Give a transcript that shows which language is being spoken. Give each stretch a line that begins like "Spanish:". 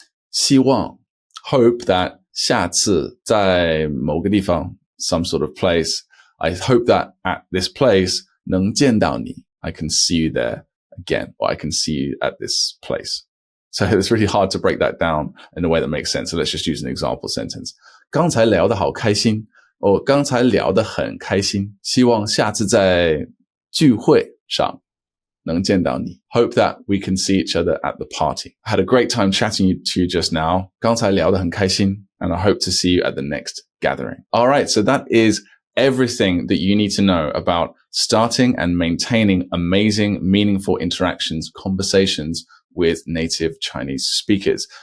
Chinese: 希望
English: hope that
Chinese: 下次在某个地方
English: some sort of place. I hope that at this place
Chinese: 能见到你.
English: I can see you there again, or I can see you at this place. So it's really hard to break that down in a way that makes sense. So let's just use an example sentence.
Chinese: 刚才聊得好开心, or 刚才聊得很开心. 希望下次在聚会上能见到你.
English: Hope that we can see each other at the party. I had a great time chatting to you just now.
Chinese: 刚才聊得很开心,
English: and I hope to see you at the next gathering. All right, so that is everything that you need to know about starting and maintaining amazing, meaningful interactions, conversations with native Chinese speakers.